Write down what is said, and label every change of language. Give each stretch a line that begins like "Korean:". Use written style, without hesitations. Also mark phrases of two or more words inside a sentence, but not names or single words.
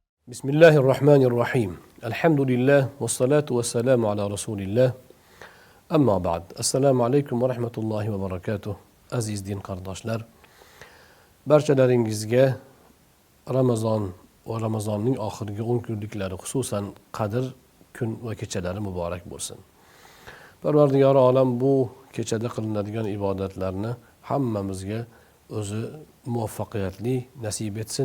Arabic: بسم الله الرحمن الرحيم. الحمد لله والصلاة والسلام على رسول الله. أما بعد. السلام عليكم ورحمة الله وبركاته.
Turkish: Aziz din kardeşler.
Uzbek: Barchalaringizga Ramazon ve Ramazonning oxirgi 10 kunliklari, xususan Qadr kun va kechalari muborak bo'lsin. Parvardigori olam bu kechada qilinadigan ibodatlarni hammamizga o'zi muvaffaqiyatli nasib etsin.